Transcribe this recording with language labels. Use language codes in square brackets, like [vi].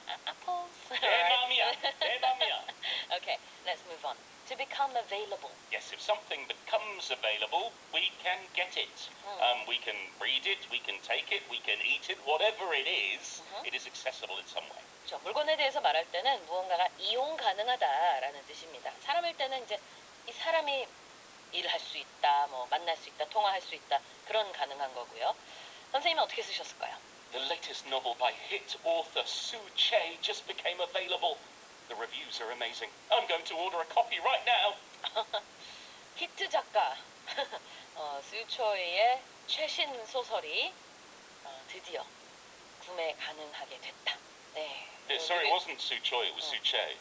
[en] Apples. Okay, let's move on. To become available. Yes, if something becomes available, we can get it. We can read it, we can take it, we can eat it, whatever it is accessible in some way. [ko] 그렇죠. 물건에 대해서 말할 때는 무언가가 이용 가능하다라는 뜻입니다. 사람일 때는 이제 이 사람이 일을 할 수 있다, 뭐 만날 수 있다, 통화할 수 있다 그런 가능한 거고요. 선생님은 어떻게 쓰셨을까요? [en] The latest novel by hit author Sue Che just became available. The reviews are amazing. I'm going to order a copy right now. [ko] 히트 작가 수초이의 최신 소설이 드디어 구매 가능하게 됐다. 네. [en] Sorry, it wasn't Soo Choi, it was Soo Che.